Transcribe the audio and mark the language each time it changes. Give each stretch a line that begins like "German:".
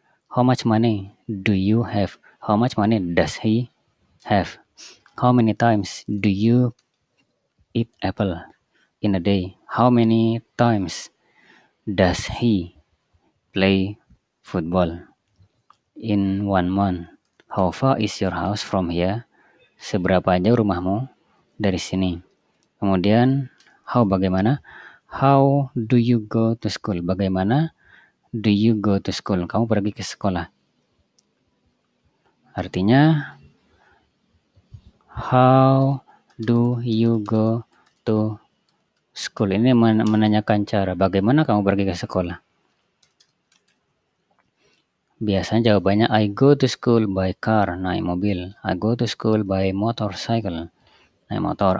English: How much money do you have? How much money does he have? How many times do you eat apple in a day? How many times does he play football in 1 month? How far is your house from here?
Indonesian: Seberapa jauh rumahmu dari sini?
English: Kemudian how, bagaimana? How do you go to school? Bagaimana do you go to school?
Indonesian: Kamu pergi ke sekolah.
English: Artinya how do you go to school?
Indonesian: Ini menanyakan cara, bagaimana kamu pergi ke sekolah. Biasanya jawabannya
English: I go to school by car,
Indonesian: naik mobil.
English: I go to school by motorcycle,
Indonesian: naik motor.